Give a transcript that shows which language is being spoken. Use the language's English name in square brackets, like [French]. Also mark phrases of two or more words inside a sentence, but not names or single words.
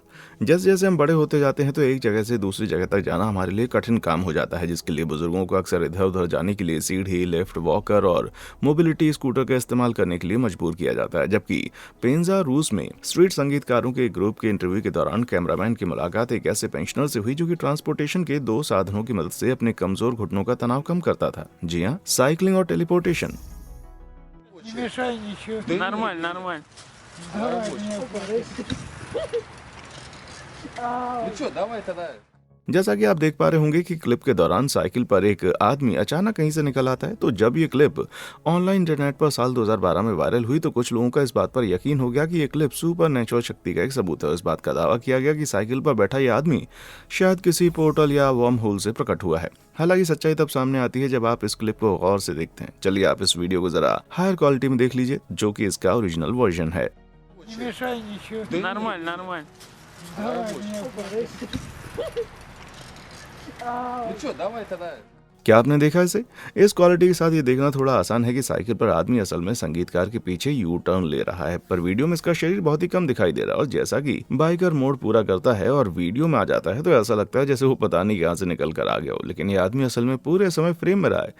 [Hindi] जैसे जैसे हम बड़े होते जाते हैं तो एक जगह से दूसरी जगह तक जाना हमारे लिए कठिन काम हो जाता है, जिसके लिए बुजुर्गों को अक्सर इधर उधर जाने के लिए सीढ़ी, लिफ्ट, वॉकर और [English] mobility scooter [Hindi] का इस्तेमाल करने के लिए मजबूर किया जाता है। जबकि पेंजा रूस में स्ट्रीट संगीतकारों के एक ग्रुप के इंटरव्यू के दौरान कैमरामैन की मुलाकात एक ऐसे पेंशनर से हुई जो कि ट्रांसपोर्टेशन के दो साधनों की मदद से अपने कमजोर घुटनों का तनाव कम करता था। जी हाँ, साइकिलिंग और टेलीपोर्टेशन। [Russian] Не мешай ничего. Да нормально, нормально. Давай, не Ну что, давай тогда. [Hindi] जैसा कि आप देख पा रहे होंगे कि क्लिप के दौरान साइकिल पर एक आदमी अचानक कहीं से निकल आता है। तो जब ये क्लिप [English] online internet [Hindi] पर साल 2012 में वायरल हुई तो कुछ लोगों का इस बात पर यकीन हो गया कि ये क्लिप [English] super natural [Hindi] शक्ति का एक सबूत है। इस बात का दावा किया गया कि साइकिल पर बैठा ये आदमी शायद किसी पोर्टल या [English] worm hole [Hindi] से प्रकट हुआ है। हालांकि सच्चाई तब सामने आती है जब आप इस क्लिप को गौर से देखते हैं। चलिए आप इस वीडियो को जरा [English] higher quality [Hindi] में देख लीजिए, जो कि इसका [English] original version [Hindi] है। [Russian] мешай ничего. Да нормально, нормально. Давай, не Ну что, давай тогда. [Hindi] क्या आपने देखा इसे? इस क्वालिटी के साथ ये देखना थोड़ा आसान है कि साइकिल पर आदमी असल में संगीतकार के पीछे [English] U turn [Hindi] ले रहा है, पर वीडियो में इसका शरीर बहुत ही कम दिखाई दे रहा है। और जैसा कि बाइकर मोड पूरा करता है और वीडियो में आ जाता है तो ऐसा लगता है जैसे वो पता नहीं कहां से निकल कर आ गया हो, लेकिन ये आदमी असल में पूरे समय फ्रेम में रहा है।